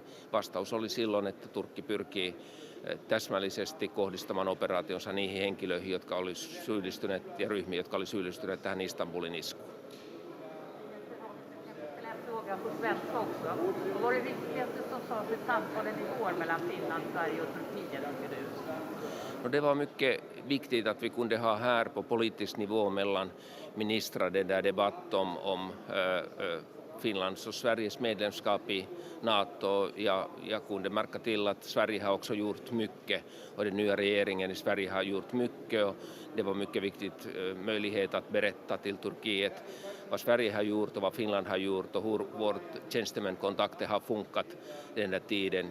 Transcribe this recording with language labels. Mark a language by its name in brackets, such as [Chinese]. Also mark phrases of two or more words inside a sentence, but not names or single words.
[Finnish] Vastaus oli silloin, että Turkki pyrkii täsmällisesti kohdistamaan operaationsa niihin henkilöihin, jotka oli syyllistyneet, ja ryhmiin, jotka oli syyllistyneet tähän Istanbulin iskuun. No, [Swedish] det var mycket viktigt att vi kunde ha här på politisk nivå mellan ministrar den där debatt om Finlands och Sveriges medlemskap i NATO. Jag kunde märka till att Sverige har också gjort mycket, och den nya regeringen i Sverige har gjort mycket, och det var mycket viktigt möjlighet att berätta till Turkiet vad Sverige har gjort och vad Finland har gjort och hur vårt tjänstemankontakter har funkat den där tiden.